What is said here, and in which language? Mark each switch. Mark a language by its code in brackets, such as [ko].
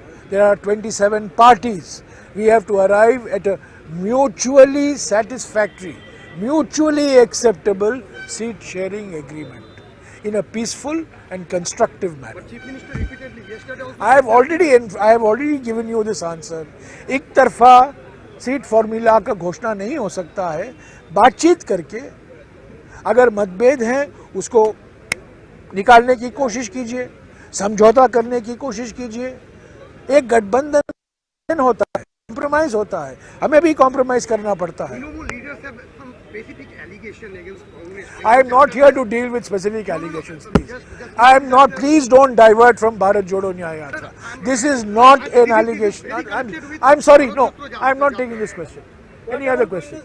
[en] There are 27 parties. We have to arrive at a mutually satisfactory, mutually acceptable seat sharing agreement in a peaceful and constructive manner. Chief Minister repeatedly yesterday also I have already given you this answer. [hi] एक तरफा seat formula का घोषणा नहीं हो सकता है। बातचीत करके अगर मतभेद हैं उसको निकालने की कोशिश कीजिए, समझौता करने की कोशिश कीजिए। एक गठबंधन होता है, कॉम्प्रोमाइज होता है, हमें भी कॉम्प्रोमाइज करना पड़ता है। [en] Trinamool leaders have some specific allegation against Congress. I am not here to deal with specific allegations, please. I am not, please don't divert from Bharat Jodo Nyaya Yatra. This is not an allegation. I'm sorry, no, I am not taking this question. Any other question?